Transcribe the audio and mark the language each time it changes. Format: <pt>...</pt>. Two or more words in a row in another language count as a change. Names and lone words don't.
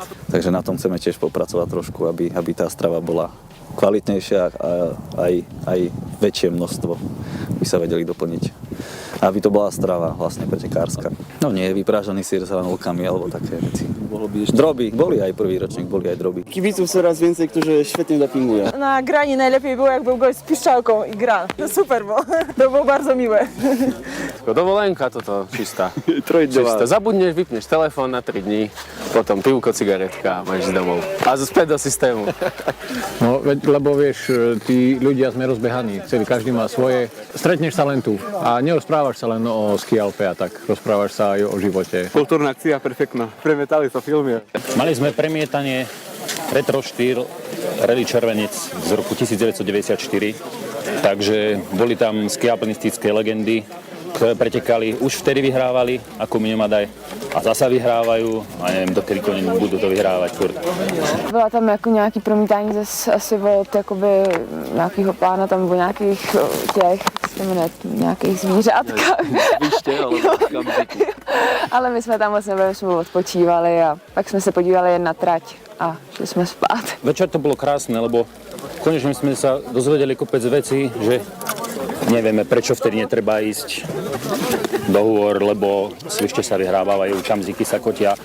<sk>Takže na tom chceme tiež popracovať trošku, aby tá strava bola kvalitnejšia a aj väčšie množstvo by sa vedeli doplniť. Aby to bola strava vlastne pretekárska. No nie, vyprážaný syr s hranolkami alebo také veci. Droby, boli aj prvý ročník, boli aj droby.</sk> <pl>Kibiców coraz więcej, którzy świetnie dopingują. Na grani najlepiej było, jak był gość z piszczałką i gra. No super było. To było bardzo miłe.</pl> <sk>Dovolenka toto čistá. Čistá. Zabudneš, vypneš telefón na 3 dní, potom pivko, cigaretka a máš domov. A späť do systému. No, lebo vieš, tí ľudia sme rozbehaní, každý má svoje. Stretneš sa len tu a nerozprávaš sa len o ski Alpe a tak, rozprávaš sa aj o živote.</sk> <pl>Kulturna akcja perfektna.</pl> <sk>Premietali sa filmy. Mali sme premietanie retro štýl Rally Červenec z roku 1994, takže boli tam skialpinistické legendy, ktoré pretekali, už vtedy vyhrávali, ako Minimadaj, a zasa vyhrávajú a neviem, dokedy budú to vyhrávať furt.</sk> <cs>Byla tam jako nějaký promítání zase asi od jakoby nějakého pána tam nebo nějakých těch, nějakých zvířátka. Ale my jsme tam moc nebyli, jsme odpočívali a pak jsme se podívali jen na trať a šli jsme spát.</cs> <sk>Večer to bolo krásne, lebo konečne sme sa dozvedeli kopec vecí, že nevieme, prečo vtedy netreba ísť do hôr, lebo svište sa vyhrávajú, čamzíky sa kotia.</sk>